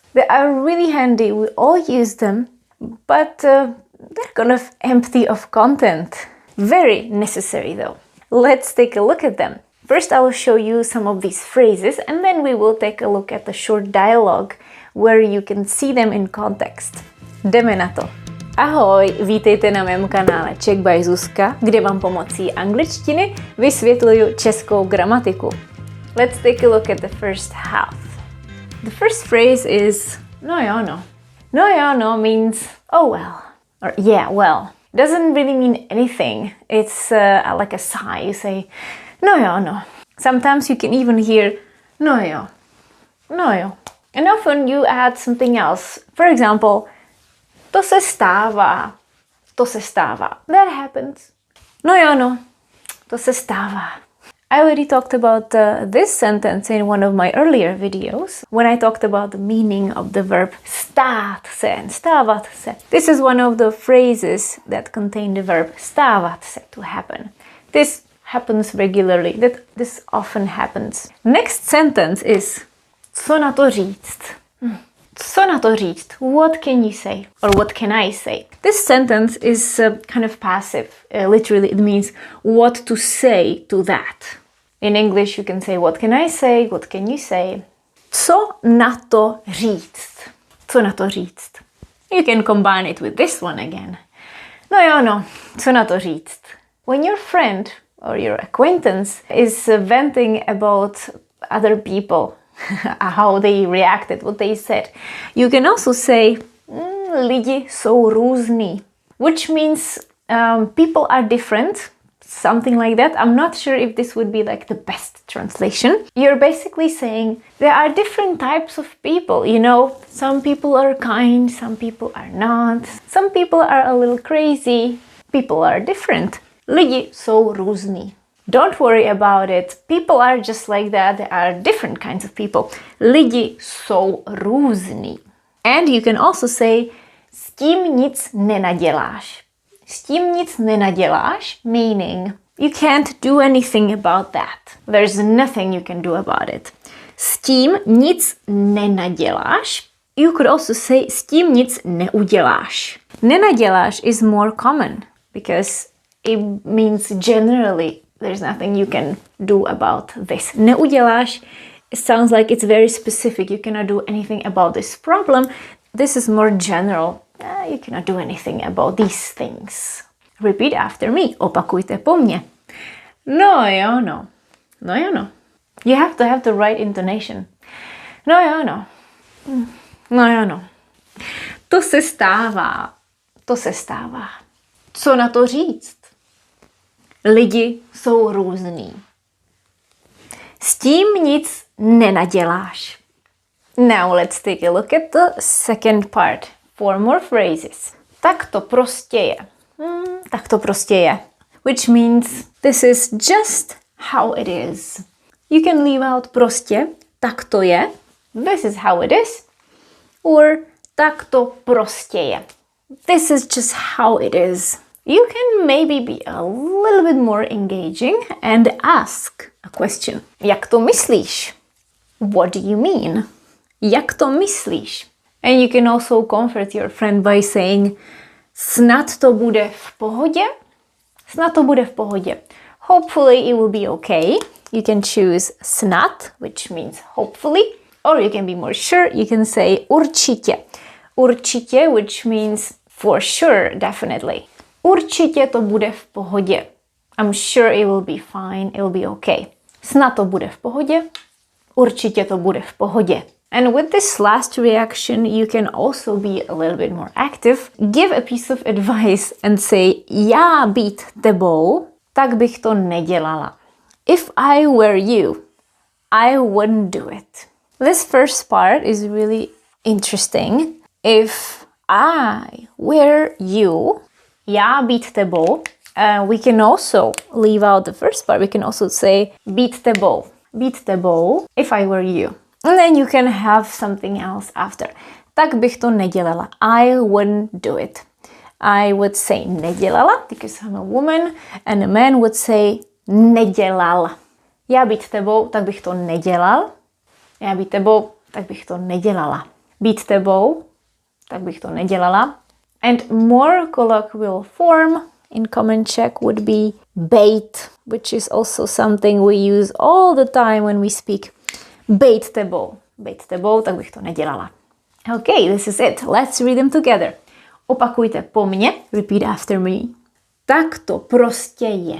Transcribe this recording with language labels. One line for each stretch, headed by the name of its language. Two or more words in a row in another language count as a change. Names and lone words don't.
English: They are really handy, we all use them, but they're kind of empty of content. Very necessary though. Let's take a look at them. First I will show you some of these phrases and then we will take a look at the short dialogue where you can see them in context.
Czech: Jdeme na to. Ahoj, vítejte na mém kanále Czech by Zuzka, kde vám pomocí angličtiny vysvětluju českou gramatiku.
English: Let's take a look at the first half. The first phrase is
Czech: no jo no. No jo no
English: means oh well or yeah well. Doesn't really mean anything. It's like a sigh. You say
Czech: no jo no.
English: Sometimes you can even hear
Czech: no jo. No jo.
English: And often you add something else. For example,
Czech: to se stává. To se stává.
English: That happens.
Czech: No jo no. To se stává.
English: I already talked about this sentence in one of my earlier videos when I talked about the meaning of the verb
Czech: stát se
English: and
Czech: stávat se.
English: This is one of the phrases that contain the verb
Czech: stávat se,
English: to happen. This happens regularly. This often happens. Next sentence is
Czech: co na to říct? Co na to říct?
English: What can you say? Or what can I say? This sentence is kind of passive. Literally, it means what to say to that. In English, you can say, what can I say? What can you say?
Czech: Co na to říct? Co na to říct?
English: You can combine it with this one again.
Czech: No jo no, co na to říct?
English: When your friend or your acquaintance is venting about other people, how they reacted, what they said, you can also say,
Czech: lidi jsou různí,
English: which means people are different, something like that. I'm not sure if this would be like the best translation. You're basically saying there are different types of people, you know, some people are kind, some people are not, some people are a little crazy, people are different.
Czech: Lidi jsou různí.
English: Don't worry about it. People are just like that. There are different kinds of people.
Czech: Lidi jsou různí.
English: And you can also say
Czech: s tím nic nenaděláš. S tím nic nenaděláš,
English: meaning you can't do anything about that. There's nothing you can do about it.
Czech: S tím nic nenaděláš.
English: You could also say
Czech: s tím nic neuděláš.
English: Nenaděláš is more common because it means generally there's nothing you can do about this. Neuděláš, it sounds like it's very specific. You cannot do anything about this problem. This is more general. You cannot do anything about these things. Repeat after me.
Czech: Opakujte po mně. No jo no. No jo no.
English: You have to have the right intonation.
Czech: No jo no. No jo no. To se stává. To se stává. Co na to říct? Lidi jsou různí. S tím nic nenaděláš.
English: Now let's take a look at the second part. 4 more phrases.
Czech: Tak to prostě je. Tak to prostě je.
English: Which means this is just how it is. You can leave out prostě.
Czech: Tak to je.
English: This is how it is. Or
Czech: tak to prostě je.
English: This is just how it is. You can maybe be a little bit more engaging and ask a question.
Czech: Jak to myslíš?
English: What do you mean?
Czech: Jak to myslíš?
English: And you can also comfort your friend by saying
Czech: snad to bude v pohodě? Snad to bude v pohodě.
English: Hopefully it will be okay. You can choose snad, which means hopefully, or you can be more sure. You can say určitě. Určitě, which means for sure, definitely.
Czech: Určitě to bude v pohodě.
English: I'm sure it will be fine, it will be okay.
Czech: Snad to bude v pohodě. Určitě to bude v pohodě.
English: And with this last reaction, you can also be a little bit more active. Give a piece of advice and say,
Czech: já být tebou, tak bych to nedělala.
English: If I were you, I wouldn't do it. This first part is really interesting If I were you,
Czech: já být tebou,
English: we can also leave out the first part. We can also say
Czech: být tebou. Být tebou,
English: if I were you. And then you can have something else after.
Czech: Tak bych to nedělala.
English: I wouldn't do it. I would say nedělala, because I'm a woman, and a man would say nedělal.
Czech: Já být tebou, tak bych to nedělal. Já být tebou, tak bych to nedělala. Být tebou, tak bych to nedělala.
English: And more colloquial form in common Czech would be bejt, which is also something we use all the time when we speak.
Czech: Bejt tebou. Bejt tebou, tak bych to nedělala.
English: Okay, this is it. Let's read them together.
Czech: Opakujte po mně.
English: Repeat after me.
Czech: Tak to prostě je.